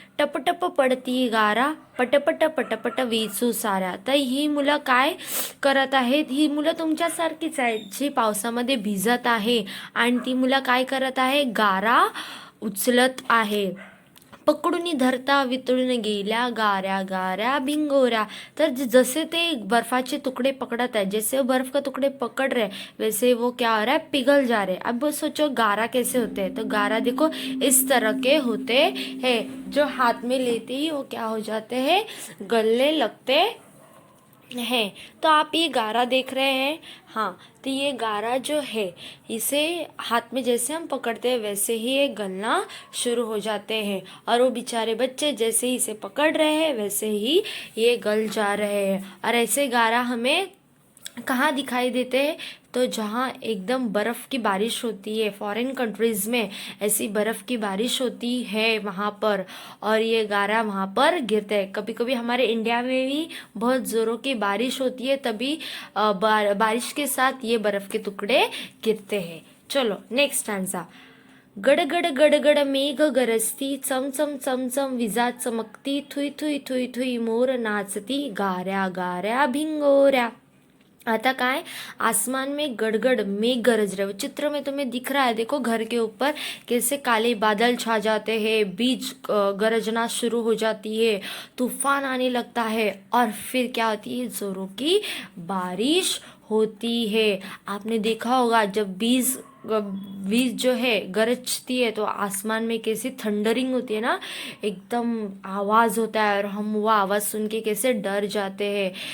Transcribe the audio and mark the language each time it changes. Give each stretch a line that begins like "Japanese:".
Marathi: टपटप पडती गारा, पटपट पटपट वेचू साऱ्या. तर ही मुलं काय करत आहेत? ही मुलं तुमच्यासारखीच आहेत, जी पावसामध्ये भिजत आहे आणि ती मुलं काय करत आहे? गारा उचलत आहे. पकडून धरता वितळून गेल्या गाऱ्या गाऱ्या भिंगोऱ्या.
Hindi: तर जैसे
Marathi: ते बर्फाचे
Hindi: टुकड़े पकड़त है, जैसे बर्फ का टुकड़े पकड़ रहे वैसे वो क्या हो रहा है? पिघल जा रहे. अब सोचो गारा कैसे होते हैं. तो गारा देखो इस तरह के होते हैं, जो हाथ में लेते ही वो क्या हो जाते हैं? गलने लगते हैं. तो आप ये गारा देख रहे हैं. हाँ, तो ये गारा जो है, इसे हाथ में जैसे हम पकड़ते हैं वैसे ही ये गलना शुरू हो जाते हैं, और वो बेचारे बच्चे जैसे ही इसे पकड़ रहे हैं वैसे ही ये गल जा रहे हैं. और ऐसे गारा हमें कहाँ दिखाई देते हैं? तो जहाँ एकदम बर्फ़ की बारिश होती है, फॉरेन कंट्रीज़ में ऐसी बर्फ़ की बारिश होती है वहाँ पर, और ये गारा वहाँ पर गिरते हैं. कभी कभी हमारे इंडिया में भी बहुत ज़ोरों की बारिश होती है, तभी बारिश के साथ ये बर्फ़ के टुकड़े गिरते हैं. चलो नेक्स्ट आंसर.
Marathi: गडगड गडगड मेघ गरजती, चमचम चमचम विजा चमकती, थुई थुई थुई थुई मोर नाचती गाऱ्या गाऱ्या भिंगोऱ्या. आता काय?
Hindi: आसमान में गड़गड़ मेघ गरज रहे. चित्र में तुम्हें दिख रहा है, देखो घर के ऊपर कैसे काले बादल छा जाते हैं, बीज गरजना शुरू हो जाती है, तूफान आने लगता है, और फिर क्या होती है? जोरों की बारिश होती है. आपने देखा होगा जब बीज जो है गरजती है तो आसमान में कैसी थंडरिंग होती है ना, एकदम आवाज़ होता है, और हम वो आवाज़ सुन के कैसे डर जाते हैं.